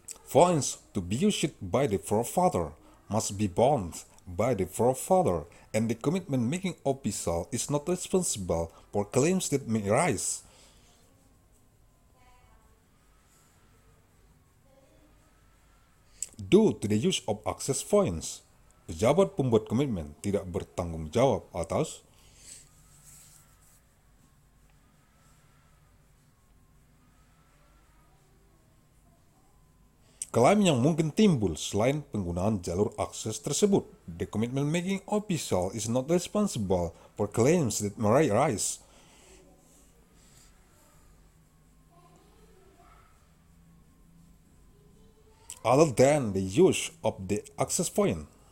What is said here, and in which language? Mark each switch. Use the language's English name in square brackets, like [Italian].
[English] points to be used by the provider must be borne by the provider, and the commitment-making official is not responsible for claims that may arise due to the use of access points. [Indonesian] Pejabat pembuat komitmen tidak bertanggung jawab atas klaim yang mungkin timbul selain penggunaan jalur akses tersebut. [English] The commitment-making official is not responsible for claims that may arise other than the use of the access point.